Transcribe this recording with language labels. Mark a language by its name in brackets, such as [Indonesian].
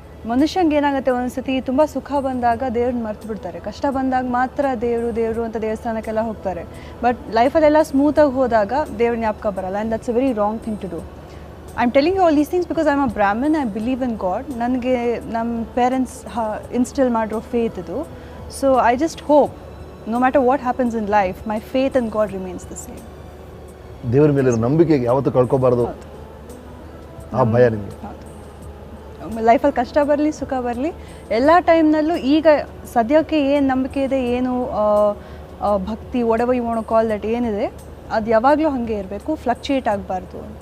[Kannada] ಮನುಷ್ಯಂಗೆ ಏನಾಗುತ್ತೆ, ಒಂದ್ಸತಿ ತುಂಬ ಸುಖ ಬಂದಾಗ ದೇವ್ರನ್ನ ಮರ್ತು ಬಿಡ್ತಾರೆ, ಕಷ್ಟ ಬಂದಾಗ ಮಾತ್ರ ದೇವರು ಅಂತ ದೇವಸ್ಥಾನಕ್ಕೆಲ್ಲ ಹೋಗ್ತಾರೆ. [English] but [Kannada] ಲೈಫಲ್ಲೆಲ್ಲ ಸ್ಮೂತಾಗಿ ಹೋದಾಗ ದೇವ್ರ ಜ್ಞಾಪಕ ಬರಲ್ಲ. [English] And that's a very wrong thing to do. I am telling you all these things because I am a Brahmin. I believe in God. [Kannada] ನನಗೆ ನಮ್ಮ ಪೇರೆಂಟ್ಸ್ ಇನ್ಸ್ಟಿಲ್ ಮಾಡಿರೋ ಫೇತ್ ಇದು. [English] So I just hope no matter what happens in life, my faith in God remains the same. [Kannada] ದೇವರ ಮೇಲೆ ನಂಬಿಕೆ ಯಾವತ್ತೂ ಕಳ್ಕೊಬಾರ್ದು, ಆ ಭಯ ನಿಮಗೆ? ಲೈಫಲ್ಲಿ ಕಷ್ಟ ಬರಲಿ ಸುಖ ಬರಲಿ, ಎಲ್ಲ ಟೈಮ್ನಲ್ಲೂ ಈಗ ಸದ್ಯಕ್ಕೆ ಏನು ನಂಬಿಕೆ ಇದೆ, ಏನು ಭಕ್ತಿ, [English] whatever you want to call that [Kannada] ಏನಿದೆ, ಅದು ಯಾವಾಗಲೂ ಹಾಗೆ ಇರಬೇಕು, ಫ್ಲಕ್ಚುಯೇಟ್ ಆಗಬಾರ್ದು.